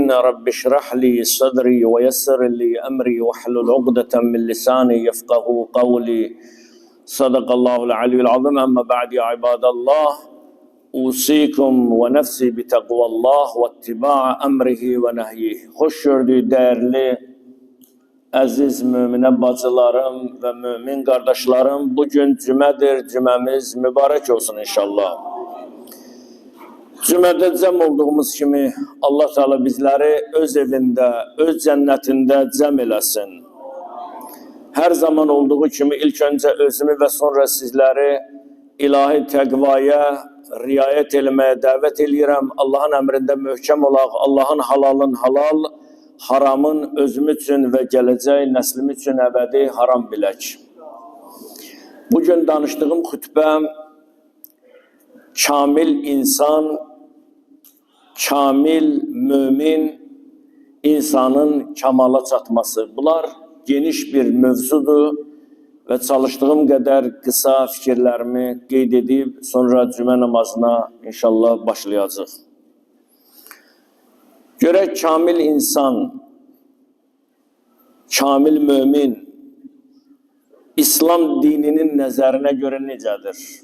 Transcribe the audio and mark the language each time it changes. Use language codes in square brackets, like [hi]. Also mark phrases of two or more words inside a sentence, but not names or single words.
[ar] رب اشرح لي صدري ويسر لي أمري واحلل عقدة من لساني يفقه قولي. صدق الله العلي العظيم. أما بعد يا عباد الله، أوصيكم ونفسي بتقوى الله واتباع أمره ونهيه. [tr] Hoş gördük değerli aziz mümin bacılarım ve mümin kardeşlerim. Bugün cümedir, cümemiz mübarek olsun inşallah. Cümede cəm olduğumuz kimi Allah Teala bizleri öz evinde, öz cennetinde cəm eləsin. Her zaman olduğu kimi ilk önce özümü ve sonra sizleri ilahi təqvaya riayet etmeye davet edirəm. [az] Allah'ın emrinde möhkəm olaq, Allah'ın halalın halal, haramın özüm üçün ve gələcək nəslim üçün əbədi haram bilək. Bugün danıştığım xütbəm kamil insan, kamil mümin insanın kamala çatması. [tr] Bunlar geniş bir mövzudur ve çalıştığım kadar kısa fikirlerimi qeyd edib sonra cümə namazına inşallah başlayacaq. [az] Görək kamil insan, kamil mümin İslam dininin nəzərinə görə necədir?